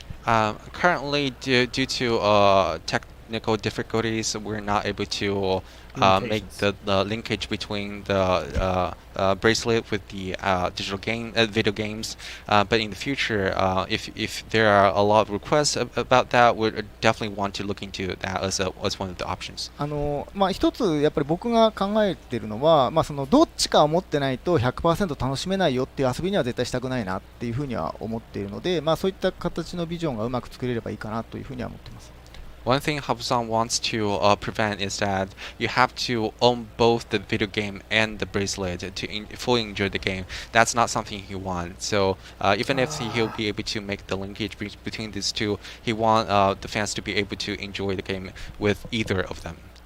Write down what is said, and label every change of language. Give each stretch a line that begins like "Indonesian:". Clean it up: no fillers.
English: Currently, due to technical difficulties, we're not able to make the linkage between the bracelet with the digital game, video games. But in the future, if there are a lot of requests about that, we definitely want to look into that as one of the options.
Japanese: 一つやっぱり僕が考えているのは、どっちかを持ってないと 100% 楽しめないよっていう遊びには絶対したくないなっていうふうには思っているので、そういった形のビジョンがうまく作れればいいかなというふうには思っています。
English: One thing Habu-san wants to prevent is that you have to own both the video game and the bracelet to fully enjoy the game. That's not something he wants. So even if he'll be able to make the linkage between these two, he wants the fans to be able to enjoy the game with either of them.